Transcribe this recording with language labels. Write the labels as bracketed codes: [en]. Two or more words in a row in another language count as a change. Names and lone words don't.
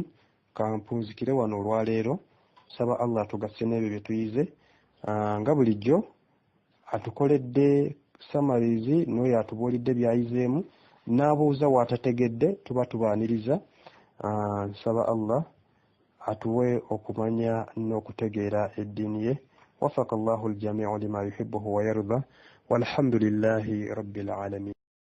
[lg] Kampunzikire wano olwaleero, saba Allah tugasse n'ebyo bye tuyize. Nga bulijjo atukoledde samarizi n'oyo atubuulidde byayizeemu, n'abuuza waatategedde tuba tubaaniriza. Nsaba Allah atuwe okumanya n'okutegeera eddiini ye. [ar] وفق الله الجميع لما يحبه ويرضى والحمد لله رب العالمين.